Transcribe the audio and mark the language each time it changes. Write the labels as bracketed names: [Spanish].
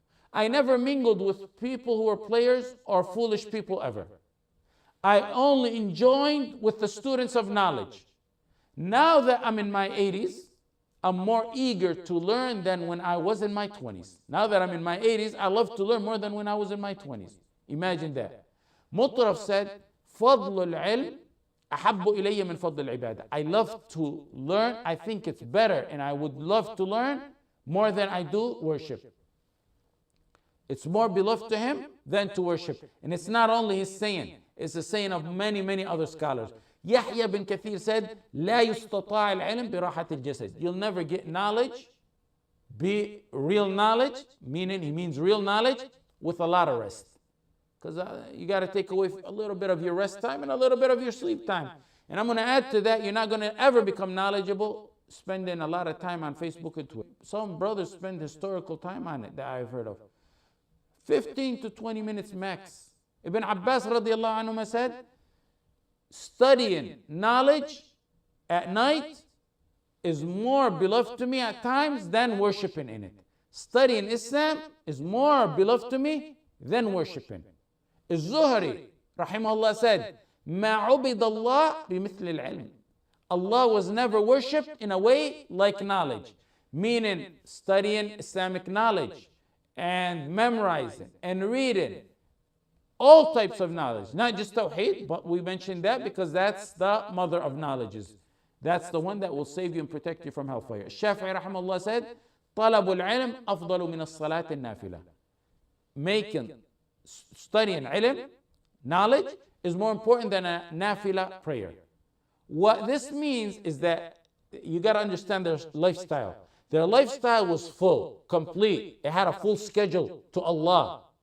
[English] I never mingled with people who were players or foolish people ever. I only joined with the students of knowledge. Now that I'm in my 80s, I'm more eager to learn than when I was in my 20s. Now that I'm in my 80s, I love to learn more than when I was in my 20s. Imagine that. Mutaraf said, [Arabic] فضل العلم أحب إلي من فضل العبادة. [English] I love to learn. I think it's better, and I would love to learn more than I do worship. It's more beloved to him than to worship. And it's not only his saying, it's the saying of many, many other scholars. Yahya bin Kathir said, [Arabic] لا يستطاع العلم براحة الجسد. [English] You'll never get knowledge, be real knowledge, meaning he means real knowledge, with a lot of rest. Because you got to take away a little bit of your rest time and a little bit of your sleep time. And I'm going to add to that, you're not going to ever become knowledgeable spending a lot of time on Facebook and Twitter. Some brothers spend historical time on it that I've heard of. 15 to 20 minutes max. Ibn Abbas radiallahu anhu said, studying knowledge at night is more beloved to me at times than worshiping in it. Studying Islam is more beloved to me than worshiping. Az-Zuhri rahimahullah said, [Arabic] ما عبد الله بمثل العلم. [English] Allah was never worshipped in a way like knowledge, meaning studying Islamic knowledge and memorizing and reading all types of knowledge, not just Tawheed, but we mentioned that because that's the mother of knowledges. That's the one that will save you and protect you from hellfire. Shafi'i rahimahullah said, [Arabic] طلب العلم أفضل من الصلاة النافلة. [English] Studying ilm, knowledge, is more important than a nafila prayer. What this means is that you got to understand their lifestyle. Their lifestyle was full, complete. It had a full schedule to Allah.